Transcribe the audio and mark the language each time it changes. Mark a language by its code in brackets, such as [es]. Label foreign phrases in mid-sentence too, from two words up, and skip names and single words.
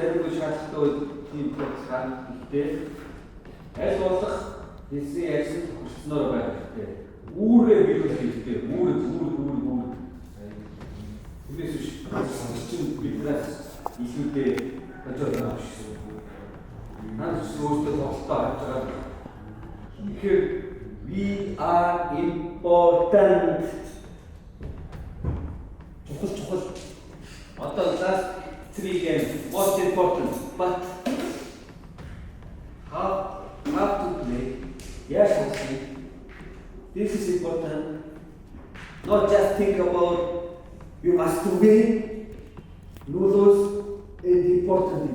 [mn] Өөрийнхөө шаардлагатай тийм процесс хийхдээ аль болох хэлсэн ярьсан хүчнээр байх хэрэгтэй. Үүрээ биелүүлэх хэрэгтэй. Үүрээ. Түнээс биш. Чинь биднээс илүүтэй бодож байгаа шүү. Наад өөртөө тоглолтоо харж байгаа. [en] Тэгэхээр we are important. [mn] Чухал. Одоо [en] last 3 games most important, but how to play? Yes, okay. This is important. Not just think about you must win, lose is important.